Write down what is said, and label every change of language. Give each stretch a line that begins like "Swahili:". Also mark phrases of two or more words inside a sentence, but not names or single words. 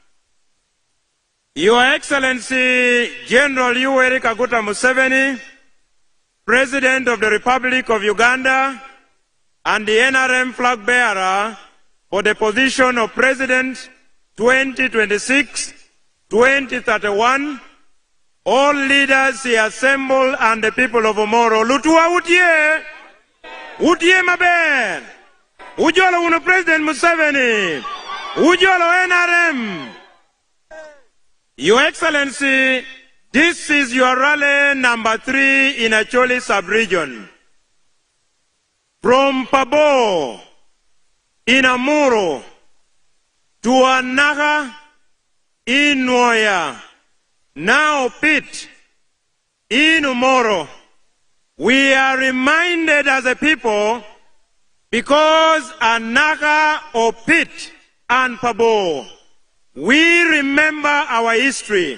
English: Your Excellency General Yoweri Kaguta Museveni, President of the Republic of Uganda and the NRM flag bearer for the position of President 2026-2031, all leaders here assembled and the people of Omoro.
Acoli: Lutua utie! Utie mabe! Ujolo uno President Museveni! Ujolo NRM!
English: Your Excellency, this is your rally number 3 in Acholi sub-region. From Pabo, in Omoro, to Anaga, in Noya, now Pit, in Omoro, we are reminded as a people because Anaga or Pit and Pabo, we remember our history.